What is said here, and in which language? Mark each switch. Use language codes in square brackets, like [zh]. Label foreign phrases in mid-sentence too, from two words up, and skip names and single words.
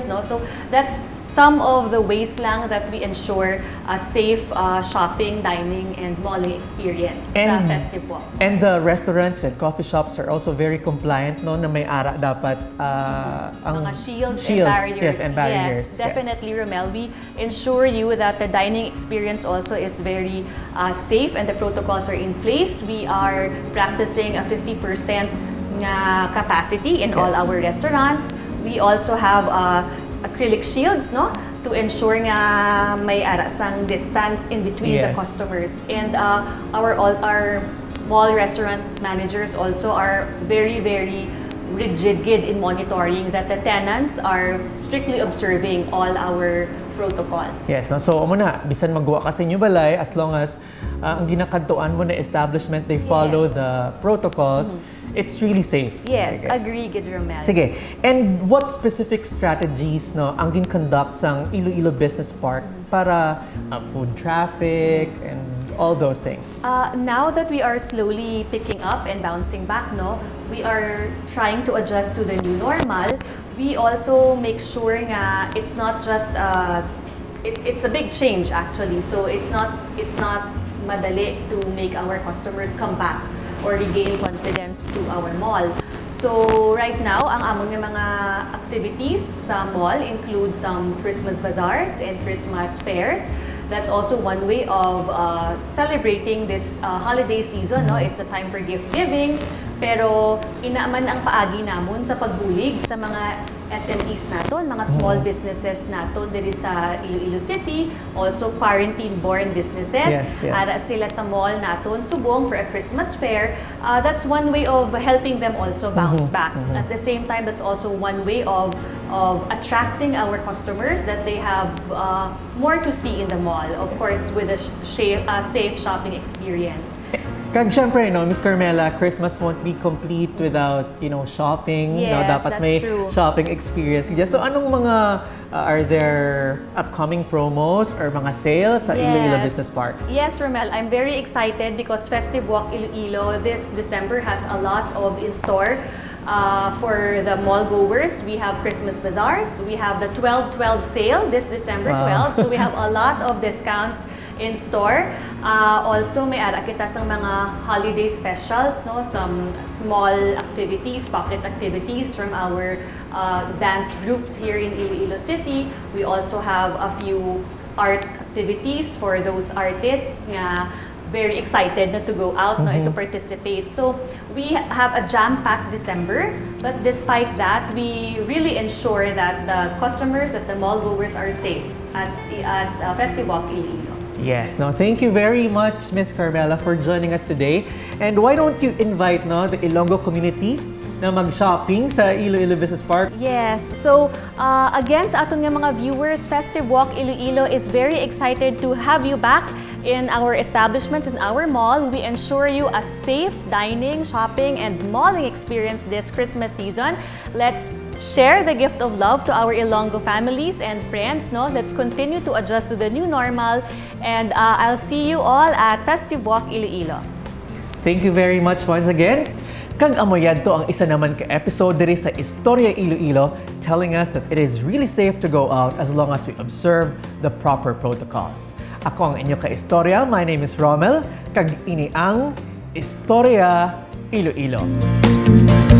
[en] No? So that's some of the ways lang that we ensure a safe shopping, dining, and malling experience sa Festive Walk. And the restaurants and coffee shops are also very compliant [hil] no na may ara dapat ang [en] Mga shields and barriers. Yes, and barriers. Yes, definitely, Romel. We ensure you that the dining experience also is very safe and the protocols are in place. We are practicing a 50% nga capacity in all Yes. our restaurants. We also have acrylic shields, no? To ensure nga may arasang distance in between the Yes. customers. And our mall restaurant managers also are very, very rigid in monitoring that the tenants are strictly observing all our protocols. [hil] Yes, no? So amo na bisan magwa ka sa inyo balay [en] as long as [hil] ang ginakadtuan mo na establishment [en] they follow Yes. the protocols, it's really safe. Yes, Sige. agree, Gid Romel. Sige. And what specific strategies [hil] no ang gin-conduct sa [en] Iloilo Business Park para food traffic and all those things? Now that we are slowly picking up and bouncing back, no, we are trying to adjust to the new normal. We also make sure nga it's not just it's a big change actually. So it's not madali to make our customers come back or regain confidence to our mall. So right now, [hil] ang among nga mga [en] activities sa mall include some Christmas bazaars and Christmas fairs. That's also one way of celebrating this holiday season. No? It's a time for gift giving. [hil] Pero inaaman ang paagi namon sa pagbulig sa mga SMEs naton, mga [en] small businesses [hil] naton diri sa Iloilo City, [en] also quarantine-born businesses. Yes, yes. [hil] Ara sila sa mall naton subong [en] for a Christmas fair. That's one way of helping them also bounce back. At the same time, that's also one way of attracting our customers that they have more to see in the mall. Of course, with a safe shopping experience. [hil] Kag syempre, no, Miss Carmela, [en] Christmas won't be complete without, shopping. No, Yes, dapat that's may true. shopping experience. So [hil] anong mga, [en] are there upcoming promos or mga sales sa Iloilo Yes. Business Park? Yes, Romel, I'm very excited because Festive Walk Iloilo this December has a lot of in store. For the mall goers, we have Christmas bazaars. We have the 12/12 sale this December Wow. 12. So we have a lot of discounts in store. Also, [hil] may ara kita sa mga [en] holiday specials, [hil] no? [en] Some small activities, pocket activities from our dance groups here in Iloilo City. We also have a few art activities for those artists nga very excited na to go out no, and to participate. So we have a jam-packed December, but despite that, we really ensure that the customers, that the mall goers are safe at Festive Walk Iloilo. Yes, no, thank you very much, Miss Carmela, for joining us today. And why don't you invite the Ilonggo community [hil] na mag-shopping sa Iloilo Business Park? [en] Yes. So, again, [hil] sa aton nga mga [en] viewers, Festive Walk Iloilo is very excited to have you back in our establishments, in our mall. We ensure you a safe dining, shopping, and malling experience this Christmas season. Let's share the gift of love to our Ilonggo families and friends. No? Let's continue to adjust to the new normal. And I'll see you all at Festive Walk Iloilo. Thank you very much once again. [hil] Kag amoyad to ang isa naman ka episode diri sa Istorya Iloilo, [en] telling us that it is really safe to go out as long as we observe the proper protocols. [hil] Ako ang inyo ka-istorya. [en] My name is Rommel. [hil] Kag ini ang Istorya Iloilo.